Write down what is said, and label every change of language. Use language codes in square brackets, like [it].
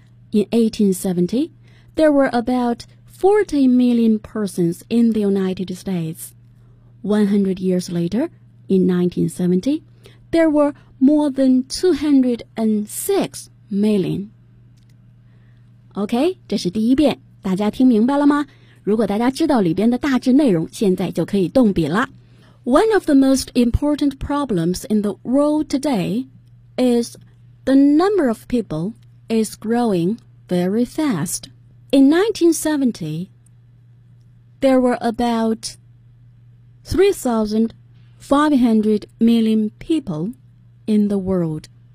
[en] In 1870, there were about 40 million persons in the United States. 100 years later, in 1970, there were more than 206 million. [zh] OK, 这是第一遍，大家听明白了吗？如果大家知道里边的大致内容，现在就可以动笔了。 [en] One of the most important problems in the world today is the number of people is growing very fast. In 1970, there were about 3,500 million people in the world.